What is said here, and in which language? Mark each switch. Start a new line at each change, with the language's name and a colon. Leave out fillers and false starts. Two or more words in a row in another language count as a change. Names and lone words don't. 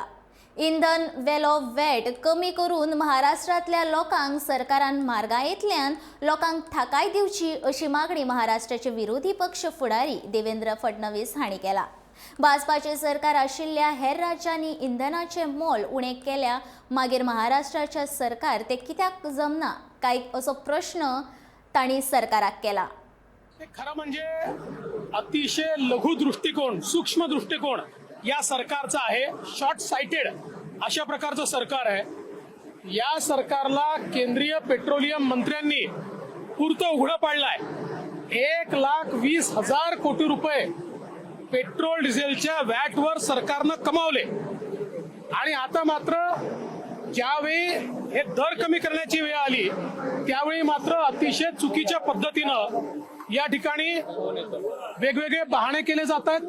Konkani: इंधन वेलो वॅट कमी करून महाराष्ट्रातल्या लोकांक सरकारान म्हारगायेंतल्यान लोकांक थाकाय दिवची अशी मागणी महाराष्ट्राचे विरोधी पक्ष फुडारी देवेंद्र फडणवीस हांणी केला। भाजपाचे सरकार आशिल्ल्या हेर राज्यांनी इंधनाचे मोल उणे केल्या मागीर महाराष्ट्राचे सरकार ते कित्याक जमना काय असो प्रश्न तांणी सरकाराक केला।
Marathi: खरं म्हणजे अतिशय लघु दृष्टिकोन, सूक्ष्म दृष्टिकोन या सरकारचा आहे।
English: short sighted
Marathi: अशा प्रकारचं सरकार आहे। या सरकारला केंद्रीय पेट्रोलियम मंत्र्यांनी पुरतं उघडं पाडलंय। 1,20,000 कोटी रुपये पेट्रोल डिझेलच्या वॅटवर सरकारनं कमावले आणि आता मात्र ज्यावेळी हे दर कमी करण्याची वेळ आली त्यावेळी मात्र अतिशय चुकीच्या पद्धतीनं या ठिकाणी वेगवेगळे बहाणे केले जात आहेत।